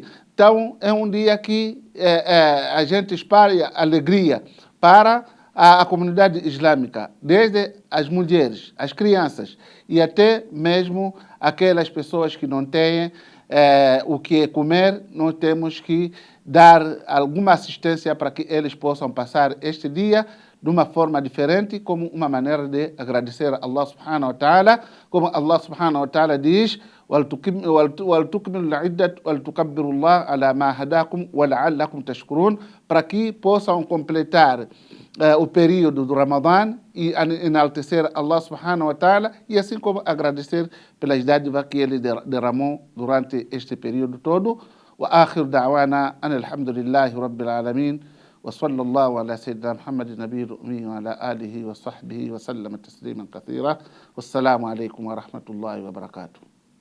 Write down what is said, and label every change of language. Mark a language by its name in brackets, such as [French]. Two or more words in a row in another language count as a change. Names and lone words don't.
[Portuguese] Então, é um dia que a gente espalha alegria para a comunidade islâmica, desde as mulheres, as crianças e até mesmo aquelas pessoas que não têm o que comer. Nós temos que dar alguma assistência para que eles possam passar este dia de uma forma diferente, como uma maneira de agradecer a Allah [Arabic] سبحانه وتعالى, [Portuguese] como Allah [Arabic] سبحانه وتعالى [Portuguese] diz, [Arabic] وَلْتُكْمِلُوا الْعِدَّةَ وَلْتُكَبِّرُوا اللَّهَ عَلَى مَا هَدَاكُمْ وَلَعَلَّكُمْ تَشْكُرُونَ, [Portuguese] para que possam completar o período do Ramadã e enaltecer Allah [Arabic] سبحانه وتعالى, [Portuguese] e assim como agradecer pelas dádivas que ele derramou durante este período todo. [Arabic] وآخر دعوانا أن الحمد لله رب العالمين وصلى الله على سيدنا محمد النبي الأمي وعلى آله وصحبه وسلم تسليما كثيرا والسلام عليكم ورحمة الله وبركاته.